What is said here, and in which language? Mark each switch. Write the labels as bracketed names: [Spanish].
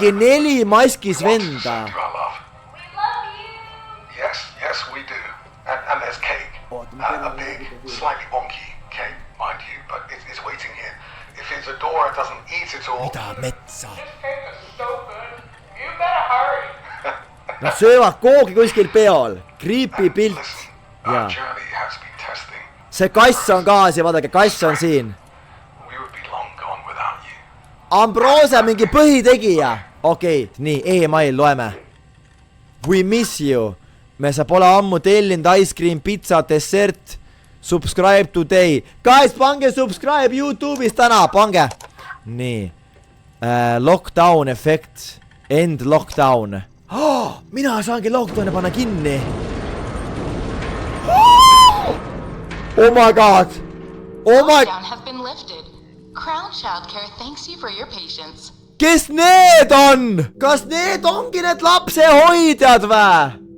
[Estonian] Mingi 4 maskis venda. [English] Yes, we do. And there's cake. A big, slightly wonky cake, mind you, but it's waiting here. If Isadora doesn't eat it all... [Estonian] Mida metsa? [English] This cake is so good. You better hurry. [Estonian] Nad söövad koogi kuskil peol. Creepy pilt. [English] Our journey has been testing. [Estonian] See kass on ka siin, vaadake, kass on siin. [English] We would be long gone without you. [Estonian] Ambrose mingi põhitegija. Okei, nii, email loeme. [English] We miss you. [Estonian] Me sa pole ammu tellinud [English] ice cream, pizza, dessert. Subscribe today. Guys, [Estonian] pange subscribe YouTube'is täna, pange. Nii. [English] Lockdown effect. End lockdown. [Estonian] Mina saangi lockdowni panna kinni. [English] Oh my god. Lockdown has been lifted. Crown Childcare thanks you for your patience. [Estonian] Kes need on? Kas need ongi need lapsehoidjad või?